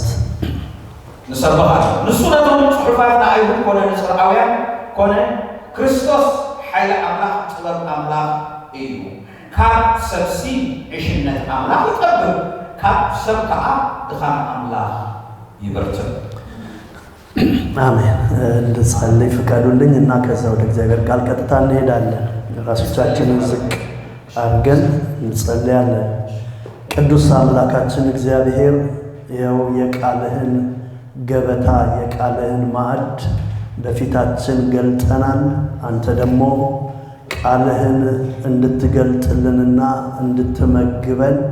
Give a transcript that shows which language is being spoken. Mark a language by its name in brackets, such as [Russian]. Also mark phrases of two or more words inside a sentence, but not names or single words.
[Tigrinya] ንሰብኽ ኣሎ ንሱ ነቶም ጽሑፋት ንኣይሁድ ኮነ ንስርዓውያን ኮነ ክርስቶስ ሓይሊ ኣምላኽ ጥበብ ኣምላኽ እዩ ካብ ሰብሲ ዕሽነት ኣምላኽ ይጠብብ ካብ ሰብ ከዓ ድኻም ኣምላኽ ይበርትዕ [Amharic] አሜን። እንድጸልይ ፍቀዱልኝ እና ከዛ ወደ እግዚአብሔር ቃል ቀጥታ እንሄዳለን። ራሶቻችንን ዝቅ አድርገን እንጸልያለን። ቅዱስ አምላካችን እግዚአብሔር ይኸው የቃልህን ገበታ የቃልህን ማዕድ በፊታችን ገልጠናል። አንተ ደግሞ ቃልህን እንድትገልጥልንና እንድትመግበን